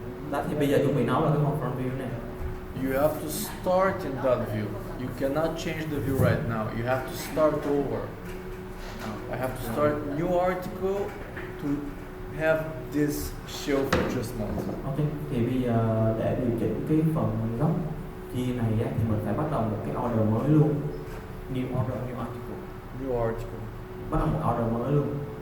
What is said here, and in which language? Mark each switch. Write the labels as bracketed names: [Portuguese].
[Vietnamese] Đó thì bây giờ chuẩn bị nói là cái phần front view này. [English] You have to start in that view. You cannot change the view right now. You have to start over. I have to start new article to have this shelf adjustment. [Vietnamese] Ok, thì bây giờ để điều chỉnh cái phần góc chia này á, thì mình phải bắt đầu một cái order mới luôn. [English] New order, new article. New article. [Vietnamese] Bắt đầu một order mới luôn.